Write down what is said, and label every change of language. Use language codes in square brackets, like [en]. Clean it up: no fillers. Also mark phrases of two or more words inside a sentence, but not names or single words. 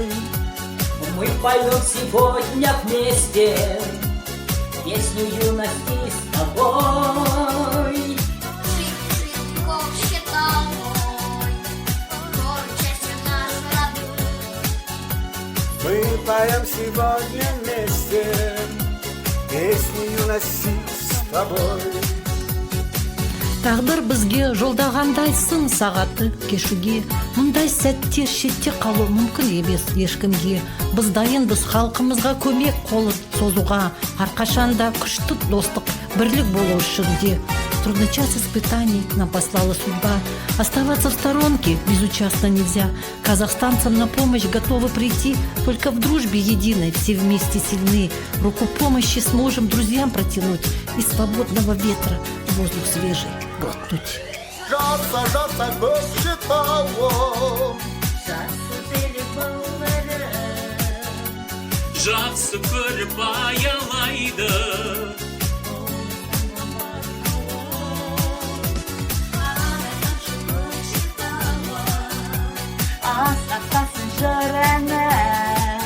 [ru] Мы поем сегодня вместе песню юности с тобой. Мы поем сегодня вместе песню юности с тобой. [kk] Тағдыр бізге жолдағандай сын сағаты кешуге, мұндай сәтте шетте қалу мүмкін емес ешкімге. Біз дайынбыз халқымызға көмек қолын созуға, әрқашанда күшті достық, бірлік болу үшін де. [ru] Трудный час испытаний нам послала судьба. Оставаться в сторонке безучастно нельзя. Казахстанцам на помощь готовы прийти, только в дружбе единой все вместе сильны. Руку помощи сможем друзьям протянуть и свободного ветра воздух свежий глотнуть. [kk] Жаса Көкшетауым, жақсы біліп бауларым. жақсы көріп аялайды. Асқақтасын жыр әнім.